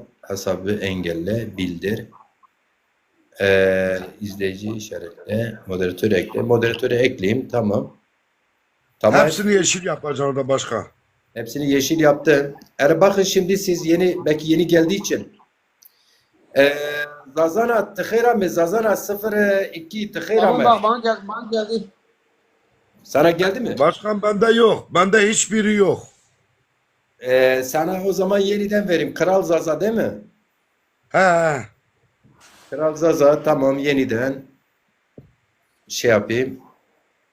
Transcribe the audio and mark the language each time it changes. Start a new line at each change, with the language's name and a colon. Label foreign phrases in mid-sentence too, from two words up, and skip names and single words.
Turkish: Hesabı engelle. Bildir. İzleyici işaretle. Moderatör ekle. Moderatörü ekleyeyim. Tamam. Tamam. Hepsini yeşil yapacaksın orada başka. Hepsini yeşil yaptım. Bakın şimdi siz belki yeni geldiği için Zazana tıkıra mı? Zazana 02 tıkıra Tamam mı? bak bana geldi. Sana geldi mi? Başkan bende yok. Bende hiçbiri yok. Sana o zaman yeniden vereyim. Kral Zaza değil mi? He. Kral Zaza tamam yeniden şey yapayım.